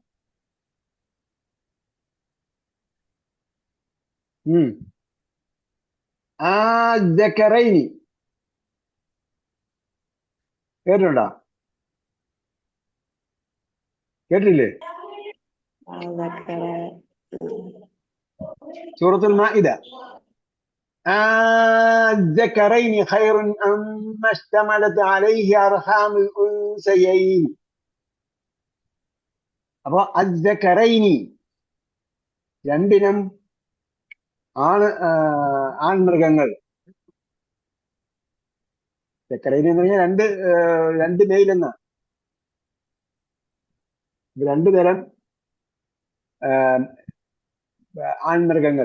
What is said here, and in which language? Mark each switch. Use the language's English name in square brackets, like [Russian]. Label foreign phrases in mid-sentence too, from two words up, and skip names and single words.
[Malayalam] ആ ദക്കറൈനി കേട്ടിട്ടുണ്ടോ? കേട്ടില്ലേ? സൂറത്തുൽ മാഇദ. [Arabic] الذكرين خير أم اشتملت عليه أرحام الأنثيين. [Malayalam] അപ്പൊ അദ്ദക്കറൈനി രണ്ടിനം ആൺമൃഗങ്ങൾ. ദക്കറൈനി എന്ന് പറഞ്ഞാൽ രണ്ട് മെയിൽ എന്ന രണ്ടു തരം ആൺമൃഗങ്ങൾ.